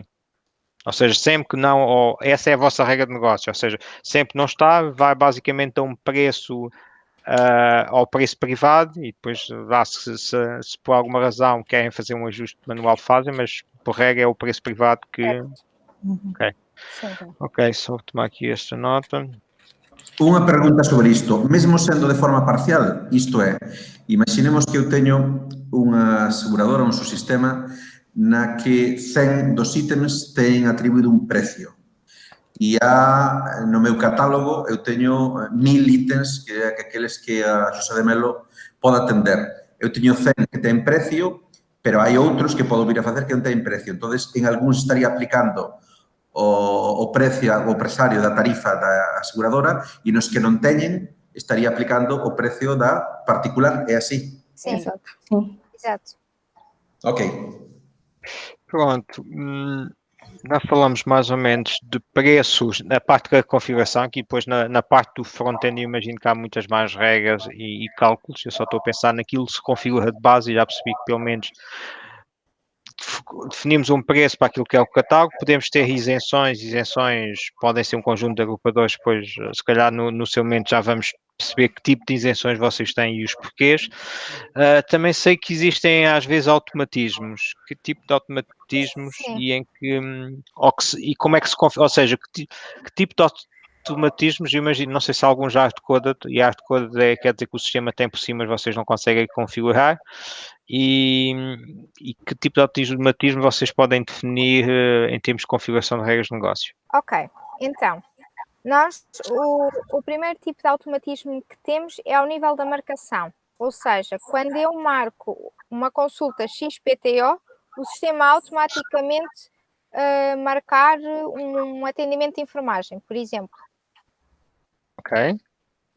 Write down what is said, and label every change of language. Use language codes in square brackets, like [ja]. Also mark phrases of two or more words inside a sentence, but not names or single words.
[pt] Ou seja, sempre que não, essa é a vossa regra de negócio, ou seja, sempre que não está, vai basicamente a um preço, ao preço privado e depois se por alguma razão querem fazer um ajuste manual fazem, mas por regra é o preço privado que... Ok. Ok, só vou tomar aqui esta nota. [gl] Unha pregunta sobre isto, mesmo sendo de forma parcial, isto é, imaginemos que eu teño unha aseguradora, un subsistema, na que 100 dos ítems ten atribuído un precio. E no meu catálogo eu teño 1000 ítems que aqueles que a Xosé de Melo pode atender. Eu teño 100 que ten precio, pero hai outros que podo vir a facer que non ten precio. Entón, en algúns estaría aplicando o precio, o presario da tarifa da aseguradora e nos que non teñen estaría aplicando o precio da particular, é así? [pt] Sim, Sim. exato. Ok. Pronto, já falamos mais ou menos de preços na parte da configuração, aqui depois na parte do front-end eu imagino que há muitas mais regras e cálculos, eu só estou a pensar naquilo que se configura de base e já percebi que pelo menos definimos um preço para aquilo que é o catálogo, podemos ter isenções podem ser um conjunto de agrupadores, depois se calhar no seu momento já vamos perceber que tipo de isenções vocês têm e os porquês. Também sei que existem às vezes automatismos. Que tipo de automatismos e em que, e como é que se configura, ou seja, que tipo de automatismos, eu imagino, não sei se há alguns hard-coded, e hard-coded quer dizer que o sistema tem por cima, mas vocês não conseguem configurar, e que tipo de automatismo vocês podem definir em termos de configuração de regras de negócio? Ok, então, o primeiro tipo de automatismo que temos é ao nível da marcação, ou seja, quando eu marco uma consulta XPTO, o sistema automaticamente marcar um atendimento de enfermagem, por exemplo.